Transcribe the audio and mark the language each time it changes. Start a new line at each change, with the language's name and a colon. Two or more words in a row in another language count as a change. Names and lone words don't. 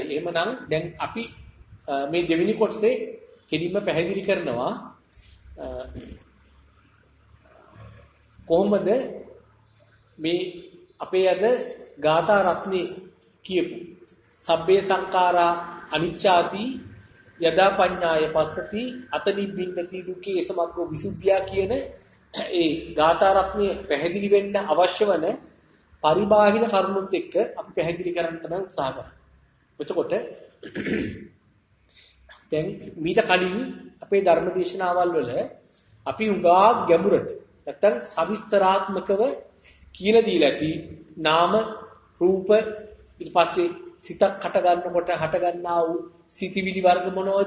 Sinhala: එහෙමනම් දැන් අපි මේ දෙවෙනි කොටසේ කෙලින්ම පැහැදිලි කරනවා කොහොමද මේ අපේ අද ගාථා රත්නේ කියපු
Pali: සබ්බේ සංඛාරා අනිච්චාති යදා පඤ්ඤාය පස්සති අතනිබ්බින්දති දුක්ඛේ සමග්ගෝ විසුද්ධිය
Sinhala: කියන ඒ ගාථා රත්නේ පැහැදිලි වෙන්න අවශ්‍ය වන පරිබාහිර කරුණුත් එක්ක අපි පැහැදිලි කරන්න තමයි උත්සාහ කරන්නේ. එතකොට දැන් මීට කලින් අපේ ධර්ම දේශනාවල් වල අපි උගා ගැඹුරට නැත්තම් සවිස්තරාත්මකව කියලා දීලා ඇති නාම රූප ඊට පස්සේ සිතක් හට ගන්නකොට හට ගන්නා වූ සිතිවිලි වර්ග මොනවද?